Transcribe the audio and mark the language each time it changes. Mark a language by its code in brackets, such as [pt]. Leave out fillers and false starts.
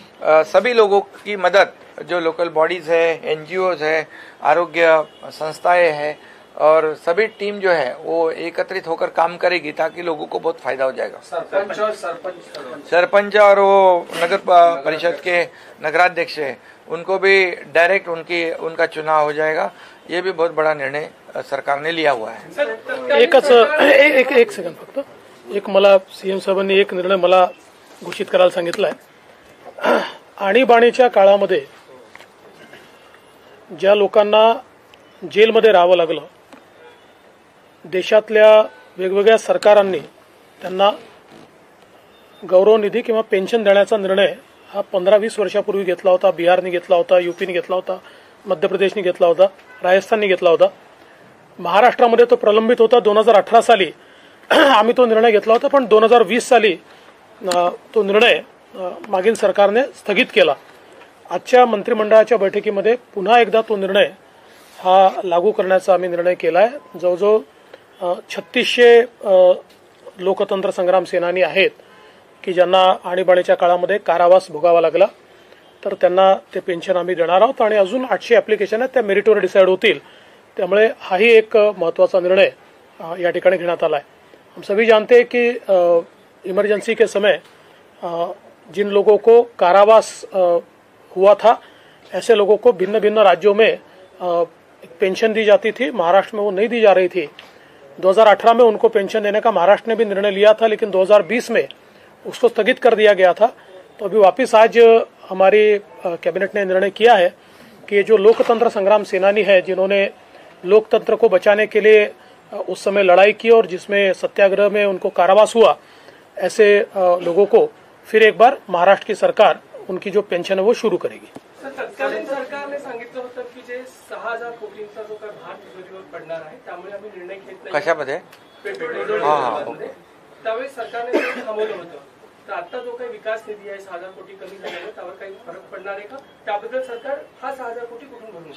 [hi] सभी लोगों की मदद, जो लोकल बॉडीज है, एनजीओज है, आरोग्य संस्थाएं हैं और सभी टीम जो है वो एकत्रित होकर काम करेगी ताकि लोगों को बहुत फायदा हो जाएगा। सरपंच और वो नगर परिषद के नगराध्यक्ष है, उनको भी डायरेक्ट उनका चुनाव हो जाएगा। ये भी बहुत बड़ा निर्णय सरकार ने लिया हुआ है। [mr] एक सेकंड फक्त, एक मला सीएम साहेबांनी एक निर्णय मला घोषित करायला सांगितलाय। आणीबाणीच्या काळामध्ये ज्या लोकांना जेलमध्ये राहावं लागलं, देशातल्या वेगवेगळ्या सरकारांनी त्यांना गौरव निधी किंवा पेन्शन देण्याचा निर्णय हा 15-20 वर्षापूर्वी घेतला होता। बिहारने घेतला होता, यूपीने घेतला होता, मध्य प्रदेशने घेतला होता, राजस्थानने घेतला होता। महाराष्ट्रामध्ये तो प्रलंबित होता। 2018 साली आम्ही तो निर्णय घेतला होता, पण 2020 साली तो निर्णय मागील सरकारने स्थगित केला। आजच्या मंत्रिमंडळाच्या बैठकीमध्ये पुन्हा एकदा तो निर्णय हा लागू करण्याचा आम्ही निर्णय केलाय। जवळजवळ 3600 लोकतंत्र संग्राम सेनानी आहेत की ज्यांना आणीबाणीच्या काळामध्ये कारावास भोगावा लागला, तर त्यांना ते पेन्शन आम्ही देणार आहोत आणि अजून 800 ॲप्लिकेशन आहेत, त्या मेरिटवर डिसाईड होतील। त्यामुळे हाही एक महत्त्वाचा निर्णय या ठिकाणी घेण्यात आला है। [hi] हम सभी जानते हैं कि इमरजेंसी के समय जिन लोगों को कारावास हुआ था, ऐसे लोगों को भिन्न भिन्न राज्यों में पेंशन दी जाती थी। महाराष्ट्र में वो नहीं दी जा रही थी। 2018 में उनको पेंशन देने का महाराष्ट्र ने भी निर्णय लिया था, लेकिन 2020 में उसको स्थगित कर दिया गया था। तो अभी वापस आज हमारी कैबिनेट ने निर्णय किया है कि जो लोकतंत्र संग्राम सेनानी है, जिन्होंने लोकतंत्र को बचाने के लिए उस समय लड़ाई की और जिसमें सत्याग्रह में उनको कारावास हुआ, ऐसे लोगों को फिर एक बार महाराष्ट्र की सरकार उनकी जो पेंशन है वो शुरू करेगी। [mr] तत्कालीन सरकारने सांगितलं होतं की जे 6000 कोटींचा जो काही भार तिजोरीवर पडणार आहे, त्यामुळे आम्ही निर्णय घेत नाही। कशामध्ये? पेट्रोल डिझेलमध्ये त्यावेळी सरकारने ते थांबवलं होतं। तर आता जो काही विकास निधी आहे 6000 कोटी कमी झाल्याने त्यावर काही फरक पडणार आहे का? त्याबद्दल सरकार हा 6000 कोटी कुठून भरून